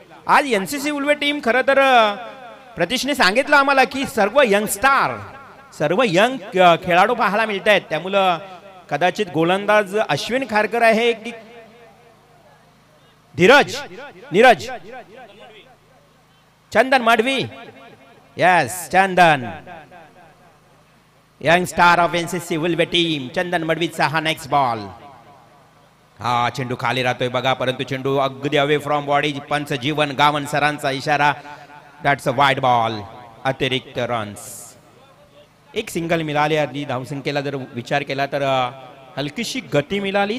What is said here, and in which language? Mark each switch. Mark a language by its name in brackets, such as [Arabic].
[Marathi] आज NCC Ulwe team खरं तर प्रतीशने सांगितलं आम्हाला की सर्व यंगस्टार, सर्व यंग खेळाडू पाहायला मिळत आहेत. त्यामुळं कदाचित गोलंदाज अश्विन खारकर आहे की नीरज चंदन Madavi. [English] Yes, Chandan, young star of NCC Ulwe team. [Marathi] चंदन मडवीचा हा नेक्स्ट बॉल. हा चेंडू खाली राहतोय बघा, परंतु चेंडू अगदी [English] Away from body. [Marathi] पंच जीवन गावन सरांचा इशारा. [English] That's a wide ball. [Marathi] अतिरिक्त रन्स. एक सिंगल मिळाली. आधी धावसंख्येला जर विचार केला तर हलकीशी गती मिळाली.